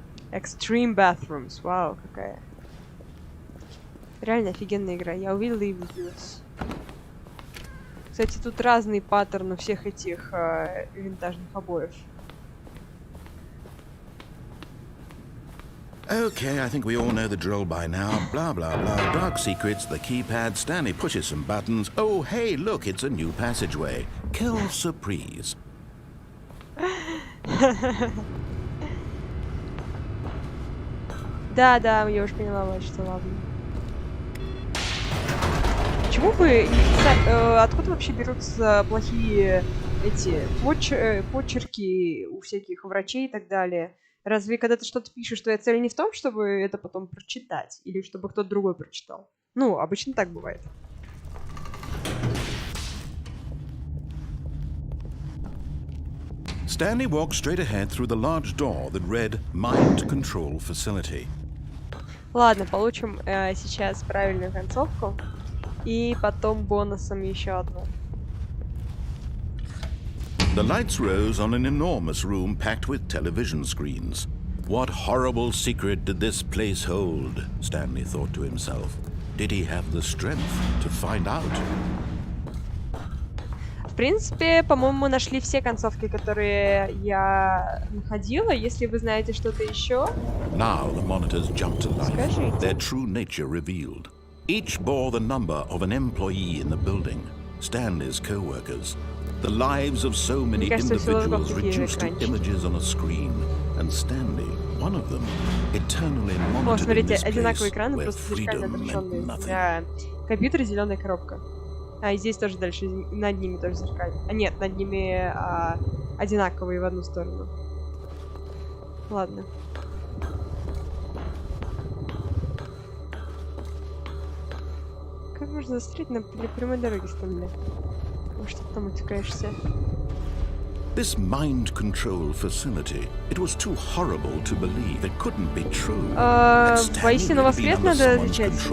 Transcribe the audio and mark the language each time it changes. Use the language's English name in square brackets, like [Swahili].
[Russian] Extreme Bathrooms. Вау, какая. Реально офигенная игра. Я увидела и влюбилась. Кстати, тут разные паттерны всех этих винтажных обоев. [English] Okay, I think we all know the drill by now. Blah, blah, blah. Dark secrets, the keypad. Stanley pushes some buttons. Oh, hey, look, it's a new passageway. [French] Quelle surprise. [Russian] Да, я уже поняла, что ладно. Почему вы... Откуда вообще берутся плохие эти почерки у всяких врачей и так далее? Разве когда ты что-то пишешь, твоя цель не в том, чтобы это потом прочитать? Или чтобы кто-то другой прочитал? Ну, обычно так бывает. [English] Stanley walked straight ahead through the large door that read Mind Control Facility. [Russian] Ладно, получим сейчас правильную концовку. И потом бонусом еще одну. [English] The lights rose on an enormous room packed with television screens. What horrible secret did this place hold? Stanley thought to himself. Did he have the strength to find out? [Russian] В принципе, по-моему, мы нашли все концовки, которые я находила. Если вы знаете что-то еще, [English] Now the monitors jumped to life. Their true nature revealed. Each bore the number of an employee in the building, Stanley's co-workers. The lives of so many individuals reduced to images on a screen, and Stanley, one of them, eternally monitored in this place where freedom meant nothing. [Russian] Компьютер, зеленая коробка. А, и здесь тоже дальше, над ними тоже зеркально. А нет, над ними одинаковые в одну сторону. Ладно. Как можно застрять на прямой дороге, Стэнли? Может, ты там утекаешься? [English] This mind control facility, it was too horrible to believe. It couldn't be true. [Russian] Воистину воскрес надо отвечать.